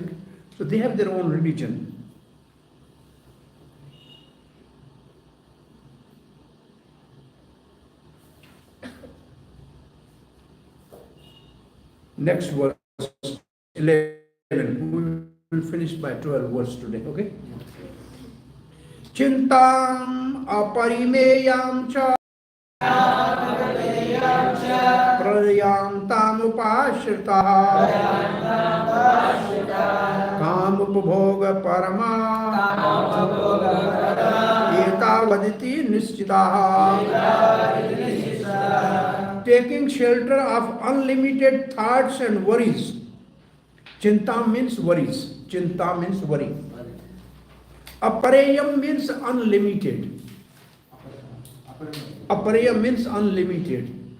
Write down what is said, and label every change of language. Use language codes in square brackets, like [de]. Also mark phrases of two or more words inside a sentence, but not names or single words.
[en] So they have their own religion. Next verse, 11. We will finish by 12 verse today, okay? [sa] Chintam aparimeyam cha prayantam upashritaha kam upabhoga parama etavaditi nischitaha, [en] taking shelter of unlimited thoughts and worries. Chinta means worries. Chinta means worry. Aparayam means unlimited. Aparayam means unlimited.